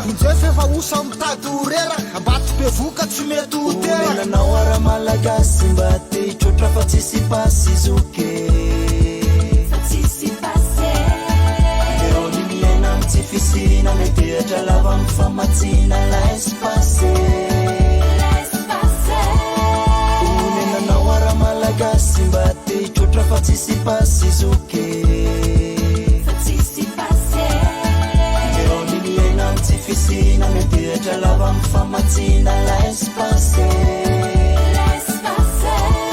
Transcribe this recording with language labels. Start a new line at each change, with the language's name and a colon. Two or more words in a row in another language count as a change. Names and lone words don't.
Malagasy: Vonjeo fefa osa mitady ho rera, ambato be voka tsy mety ho tera. Omenanao ara malagasy mba te hitrotra fa tsisy pasy zoky. Fa tsisy pasy. Eo ny miaina amin'ny tsy fisinana, antehatra lava amin'ny famatsiana,
French: laisse passer. Laisse passer.
Malagasy: Omenanao ara malagasy mba te hitrotra fa tsisy pasy zoky. Fa tsisy pasy. Eo ny miaina amin'ny tsy fisinana, antehatra lava amin'ny famatsiana,
French: laisse passer. Laisse passer.